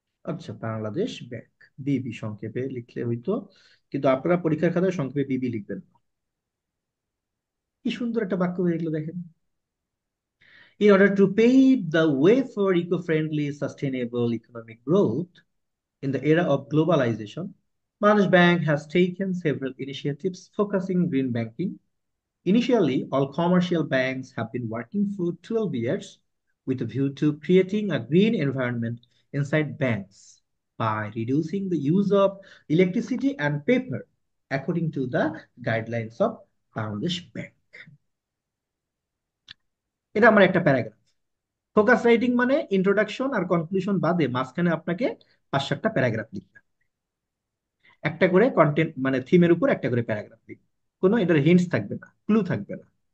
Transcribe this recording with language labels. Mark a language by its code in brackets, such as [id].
[bn] আচ্ছা, বাংলাদেশ ব্যাংক, বিবি সংক্ষেপে লিখলে হইতো, কিন্তু আপনারা পরীক্ষার খাতায় সংক্ষেপে বিবি লিখবেন না। কি সুন্দর একটা বাক্য হয়ে গেলো দেখেন। [en] In order to pave the way for eco-friendly, sustainable economic growth in the era of globalization, Bangladesh Bank has taken several initiatives focusing green banking. Initially, all commercial banks have been working for 12 years with a view to creating a green environment inside banks by reducing the use of electricity and paper, according to the guidelines of Bangladesh Bank. [bn] এটা আমার একটা paragraph. Focus writing মানে introduction আর conclusion বাদে মাঝখানে আপনাকে 5-7টা paragraph লিখতে হবে। একটা করে কন্টেন্ট মানে থিমের উপর একটা করে প্যারাগ্রাফ লিখবে, কোনো এটার হিন্টস থাকবে না, ক্লু থাকবে না।